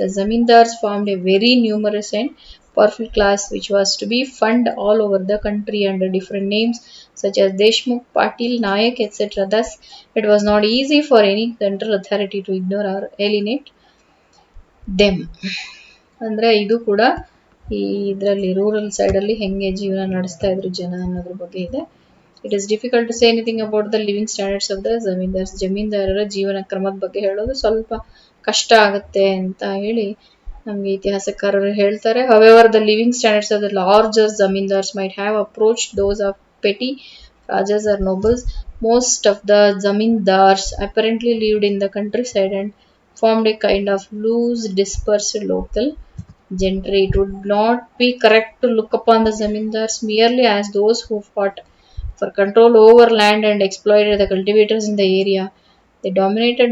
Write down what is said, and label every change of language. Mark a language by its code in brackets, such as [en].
[en] The zamindars formed a very numerous and powerful class which was to be found all over the country under different names such as Deshmukh, Patil, Nayak, etc. Thus, it was not easy for any central authority to ignore or alienate them. [kn] ಅಂದ್ರೆ ಇದು ಕೂಡ ಈ ಇದರಲ್ಲಿ rural ಸೈಡಲ್ಲಿ ಹೆಂಗೆ ಜೀವನ ನಡೆಸ್ತಾ ಇದ್ರು ಜನ ಅನ್ನೋದ್ರ ಬಗ್ಗೆ ಇದೆ. [en] It is difficult to say anything about the living standards of the zamindars. [kn] ಜಮೀನ್ದಾರರ ಜೀವನ ಕ್ರಮದ ಬಗ್ಗೆ ಹೇಳೋದು ಸ್ವಲ್ಪ ಕಷ್ಟ ಆಗುತ್ತೆ ಅಂತ ಹೇಳಿ ನಮಗೆ ಇತಿಹಾಸಕಾರರು ಹೇಳ್ತಾರೆ. [en] However, the living standards of the larger zamindars might have approached those of petty rajas or nobles. Most of the zamindars apparently lived in the countryside and formed a kind of loose, dispersed local gentry. It would not be correct to look upon the zamindars merely as those who fought for control over land and exploited the cultivators in the area. They dominated.